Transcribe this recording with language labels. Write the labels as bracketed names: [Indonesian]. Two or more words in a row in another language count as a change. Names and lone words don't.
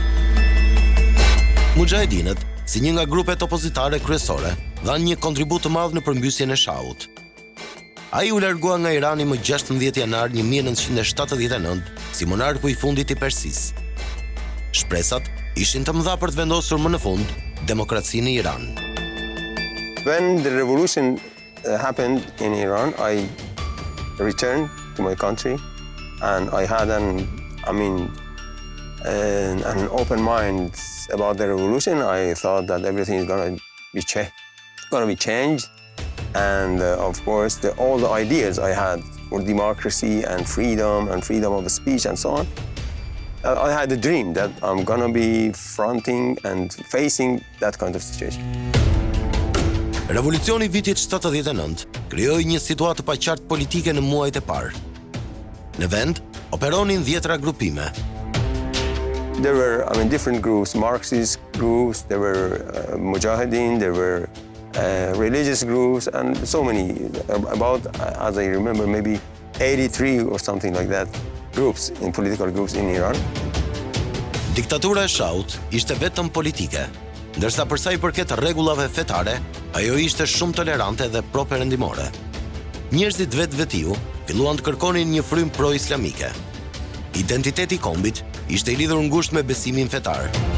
[Albanian] Muxhahedinët, si një nga grupet opozitare kryesore, dhanë një kontribut të madh në përmbysjen e Shahut. Ai u largua nga Irani më 16 janar 1979 si monarku i fundit i Persisë. Shpresat ishin të mëdha për të vendosur më në fund demokracinë në Iran. [English] When the revolution happened in Iran, I returned to my country and I had an open mind about the revolution. I thought that everything is going to be changed. And of course, all the ideas I had for democracy and freedom of speech and so on, I had a dream that I'm going to be fronting and facing that kind of situation. [Albanian] Revolucioni vitit 79 krijoi një situatë të paqartë politike në muajt e parë. Në vend operonin 10 grupime. [English] There were, different groups, Marxist groups, there were Muxhahedin, there were religious groups, and so many, about, as I remember, maybe 83 or something like that, groups, political groups in Iran. [Albanian] Diktatura e Shahut ishte vetëm politike, ndërsa për sa i përket rregullave fetare, ajo ishte shumë tolerante dhe pro-perëndimore. Njerëzit vetvetiu filluan të kërkonin një frym pro-islamike. Identiteti i kombit ishte i lidhur ngushtë me besimin fetar.